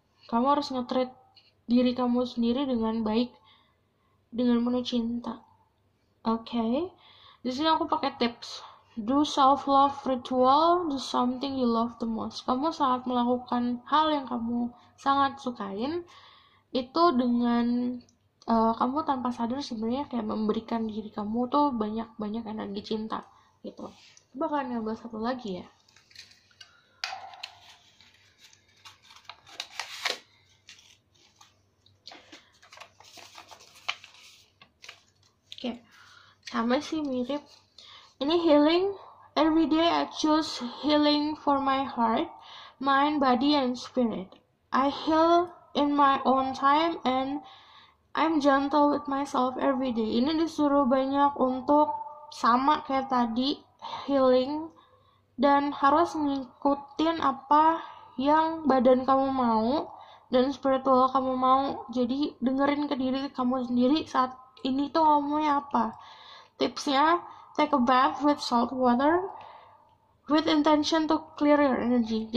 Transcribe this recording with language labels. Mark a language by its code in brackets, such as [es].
[id] Kamu harus nge-treat diri kamu sendiri dengan baik, dengan penuh cinta. Oke. Di sini aku pakai tips. [en] Do self-love ritual, do something you love the most. [id] Kamu saat melakukan hal yang kamu sangat sukain, itu dengan kamu tanpa sadar sebenarnya kayak memberikan diri kamu tuh banyak energi cinta gitu. Coba kalian nyoba satu lagi ya. Oke, sama sih mirip. Ini healing. [en] Every day I choose healing for my heart, mind, body, and spirit. I heal in my own time and I'm gentle with myself every day. [id] Ini disuruh banyak untuk sama kayak tadi, healing, dan harus ngikutin apa yang badan kamu mau dan spiritual kamu mau. Jadi dengerin ke diri kamu sendiri saat ini tuh kamu maunya apa. Tipsnya, [en] take a bath with salt water with intention to clear your energy.